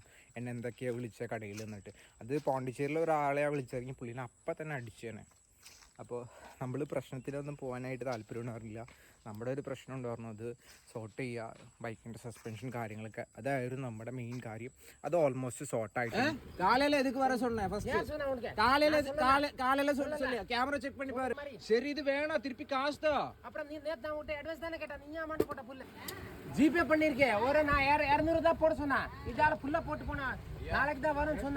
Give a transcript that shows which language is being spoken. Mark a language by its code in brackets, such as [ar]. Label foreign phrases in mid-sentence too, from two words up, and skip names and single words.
[ml] എന്നെ എന്തൊക്കെയാണ് വിളിച്ച കടയിൽ നിന്നിട്ട്. അത് പോണ്ടിച്ചേരിയിലെ ഒരാളെയാണ് വിളിച്ചിറങ്ങി പുള്ളീനെ അപ്പം തന്നെ അടിച്ചേനെ. അപ്പോൾ നമ്മൾ പ്രശ്നത്തിലൊന്നും പോകാനായിട്ട് താല്പര്യം അറിയില്ല. നമ്മുടെ ഒരു പ്രശ്നം ഉണ്ടായിരുന്നു, അത് സോർട്ട് ചെയ്യുക, ബൈക്കിൻ്റെ സസ്പെൻഷൻ കാര്യങ്ങളൊക്കെ, അതായിരുന്നു നമ്മുടെ മെയിൻ കാര്യം. അത് ഓൾമോസ്റ്റ് സോർട്ടായിട്ട്. [ta] காலையில எதுக்கு வர சொன்னேன் ஃபர்ஸ்ட்? காலையில சொல்லியா [en] camera check [ta] பண்ணி பாரு. சரி இது வேணாம், திருப்பி காசு தான். அப்புறம் நீ நேத்து நான் உன்கிட்ட அட்வான்ஸ் தானே கேட்டா, நீ அமௌண்ட் போட்ட புல்ல ஜிபே பண்ணிருக்கேன். ஒரு நான் 200 தான் போட சொன்னா, இதால புல்ல போட்டு போனா நாளைக்கு தான் வரும்னு சொன்னா.